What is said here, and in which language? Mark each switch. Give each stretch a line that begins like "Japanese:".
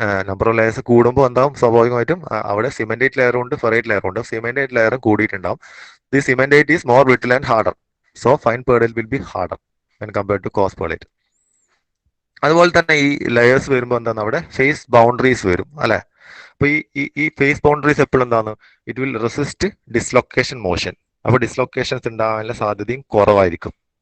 Malayalam: Number of layers കൂടുമ്പോൾ എന്താവും സ്വാഭാവികമായിട്ടും അവിടെ സിമെന്റേറ്റ് ലെയറും ഉണ്ട്, ഫെറൈറ്റ് ലെയറും ഉണ്ട്. സിമെന്റേറ്റ് ലെയറും കൂടിയിട്ടുണ്ടാവും.
English: The cementate is more brittle and harder, so fine pearlite will be harder when compared to coarse pearlite.
Malayalam: അതുപോലെ തന്നെ ഈ ലെയേഴ്സ് വരുമ്പോൾ എന്താണ് അവിടെ ഫേസ് ബൗണ്ടറീസ് വരും അല്ലെ. അപ്പൊ ഈ ഫേസ് ബൗണ്ടറീസ് എപ്പോഴും എന്താണ്?
English: It will resist dislocation motion.
Malayalam: അപ്പൊ ഡിസ്ലൊക്കേഷൻസ് ഉണ്ടാകാനുള്ള സാധ്യതയും കുറവായിരിക്കും.